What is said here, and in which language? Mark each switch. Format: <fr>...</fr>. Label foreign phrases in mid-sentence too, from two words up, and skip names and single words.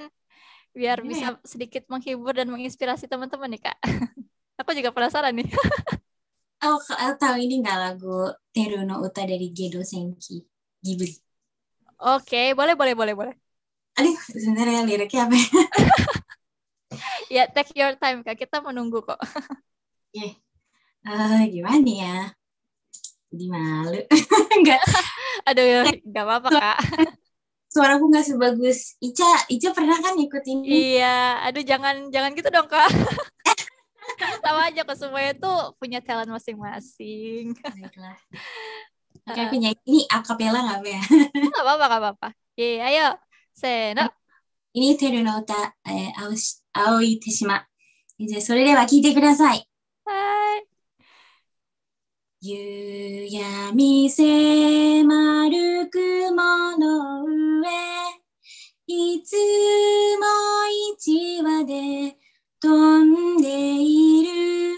<id>Biar bisa sedikit menghibur dan menginspirasi teman-teman nih Kak. Aku juga penasaran nih. Tahu ini nggak lagu Teru no Uta dari Gedo Senki Ghibli? Oke, boleh. Aduh, sebentar ya, liriknya apa ya? Ya,</id> <en>take your time</en> <id>Kak, kita menunggu kok. Gimana ya? Jadi malu. Enggak. Aduh, nggak apa-apa Kak. Suaraku nggak sebagus Ica. Ica pernah kan ikut ini? Iya, aduh jangan gitu dong Kak. Tahu aja kok semuanya tuh punya talent masing-masing. Baiklah. Oke, aku nyanyi ini akapela nggak apa ya? Nggak apa-apa, nggak apa-apa. Iya, ayo. Seno. Ini Teru no uta, Aoi Teshima.</id> <ja>じゃあそれでは聞いてください。 Hai. 夕闇迫る雲の上、いつも一羽で飛んでいる。</ja>